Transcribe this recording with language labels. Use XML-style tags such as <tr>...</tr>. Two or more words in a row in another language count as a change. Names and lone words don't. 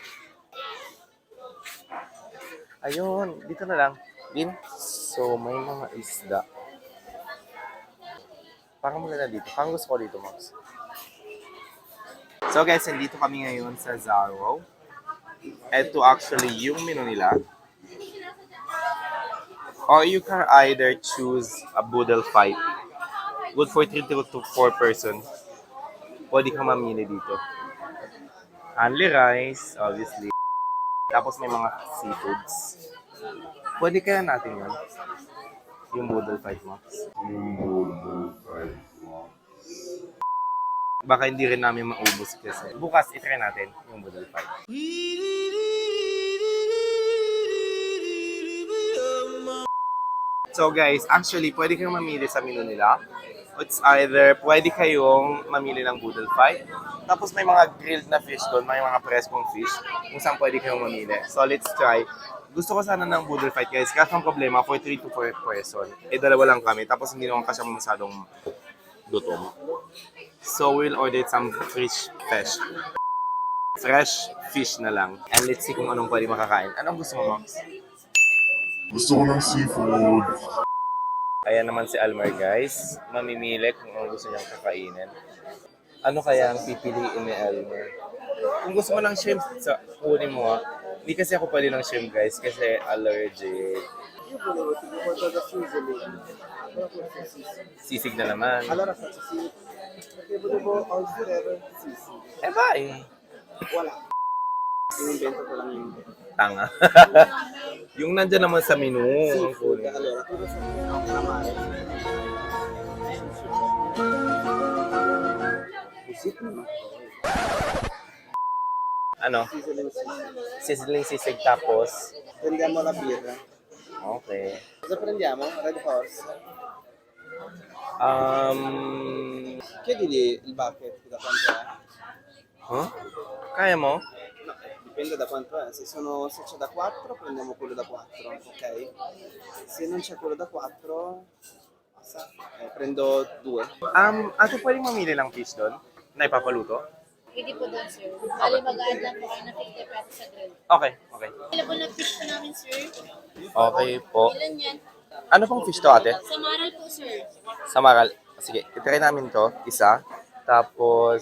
<tl>Ayun, dito na lang. Din. So, may mga isda. Parang mula na dito. Parang gusto ko dito, Max.</tl> <en>So guys,</en> <tl>nandito kami ngayon sa Zaro. Ito actually yung menu nila.</tl> <en>Or you can either choose a boodle fight. Good for 3 to 4 person.</en> <tl>Pwede ka mamili dito.</tl> <en>Only rice, obviously.</en> <tl>Tapos may mga seafoods. Pwede kaya natin yun? Yung boodle fight, Max. Baka hindi rin namin maubos kasi. Bukas, itry natin yung boodle fight.</tl> <en>So guys, actually,</en> <tl>pwede kayong mamili sa menu nila.</tl> <en>It's either</en> <tl>pwede kayong mamili ng boodle fight. Tapos may mga grilled na fish doon, may mga preskong fish kung saan pwede kayong mamili.</tl> <en>So let's try.</en> <tl>Gusto ko sana ng boodle fight guys. Kasi ang problema,</tl> <en>for 3 to 4 person.</en> <tl>Dalawa lang kami. Tapos hindi naman kasi masyadong gutom.</tl> <en>So we'll order some fresh fish</en> <tl>na lang.</tl> <en>And let's see</en> <tl>kung anong pwede makakain. Anong gusto mo, Max? Gusto ko ng seafood. Ayan naman si Almar guys. Mamimili kung anong gusto niyang kakainin. Ano kaya ang pipiliin ni Almar? Kung gusto mo ng shrimp, kunin mo ha. Hindi kasi ako pwede ng shrimp guys kasi allergic. Sisig na naman.</tl> <it>Allora faccio sì, perché volevo oggi sisig.</it> <en>Bye!</en> <tl>Voilà. Ininvento ko lang yun. Tanga. Yung nandyan naman sa menu. Ang Seafood. kunin.</tl> <it>Allora, cosa sono calamari?</it> <tl>Ano? Sizzling sisig. Sizzling sisig tapos.</tl> <it>Prendiamo la birra. Okay. Cosa prendiamo? Red Horse. Chiedigli il bucket da quanto è.</it> <tl>Huh? Kaya mo?</tl> <it>No, dipende da quanto è. Se c'è da 4 prendiamo quello da 4, ok? Se non c'è quello da 4 prendo 2.</it> <tl>Ate, pwedeng mamili ng fish doon? Na ipapaluto? Pwede po doon, sir. Bali, mag-add lang po kayo ng 50 pesos sa grill. Okay, okay. Available na fish po namin, sir. Okay po. Ilan yan? Ano pong fish to, ate? Sa Maral po, sir. Samaral. Sige, itry namin to. Isa. Tapos,</tl>